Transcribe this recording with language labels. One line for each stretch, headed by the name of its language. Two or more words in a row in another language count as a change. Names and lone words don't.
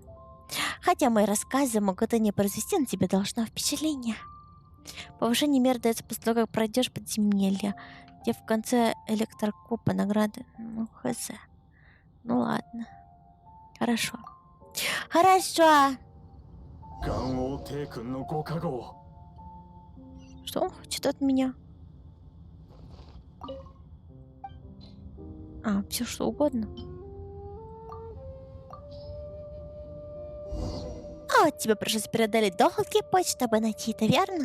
Russian: Хотя мои рассказы могут и не произвести на тебя должного впечатления. Повышение мер дается после того, как пройдешь подземелье, где в конце электрокопа награды. Ну, хз. Ну ладно. Хорошо. Хорошо.
Japanese: ガンオーテイ君のご加護
Russian: Что он хочет от меня? Все что угодно. А вот тебе пришлось преодолеть долгий путь, чтобы найти это, верно?